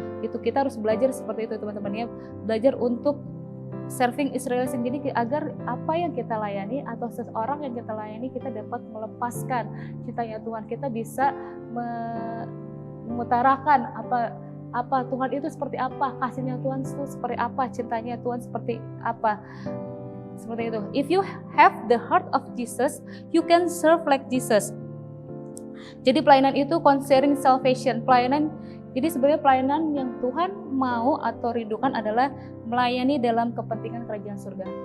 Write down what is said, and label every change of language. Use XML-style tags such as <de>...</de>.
<id>Itu kita harus belajar seperti itu teman-teman ya. Belajar untuk</id> <en>serving is releasing,</en> <id>jadi agar apa yang kita layani atau seseorang yang kita layani, kita dapat melepaskan cintanya Tuhan. Kita bisa mengutarakan apa Tuhan itu seperti apa, kasihnya Tuhan itu seperti apa, cintanya Tuhan seperti apa. Seperti itu.</id> <en>If you have the heart of Jesus, you can serve like Jesus.</en> <id>Jadi pelayanan itu</id> <en>concerning salvation.</en> <id>Jadi sebenarnya pelayanan yang Tuhan mau atau rindukan adalah melayani dalam kepentingan kerajaan surga.</id>